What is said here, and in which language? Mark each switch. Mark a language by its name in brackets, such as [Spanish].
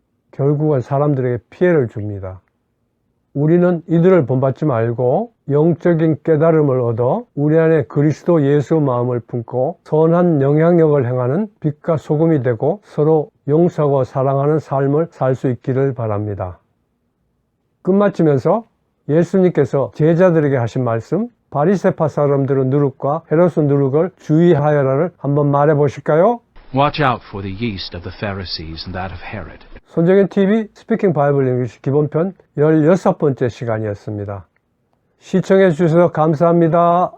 [Korean] 결국은 사람들에게 피해를 줍니다. 우리는 이들을 본받지 말고 영적인 깨달음을 얻어 우리 안에 그리스도 예수 마음을 품고 선한 영향력을 행하는 빛과 소금이 되고 서로 용서하고 사랑하는 삶을 살 수 있기를 바랍니다. 끝마치면서 예수님께서 제자들에게 하신 말씀, 바리새파 사람들의 누룩과 헤롯의 누룩을 주의하여라를 한번 말해 보실까요? [English] Watch out for the yeast of the Pharisees and that of Herod. [Korean] 손정현 TV 스피킹 바이블 잉글리시 기본편 16번째 시간이었습니다. 시청해 주셔서 감사합니다.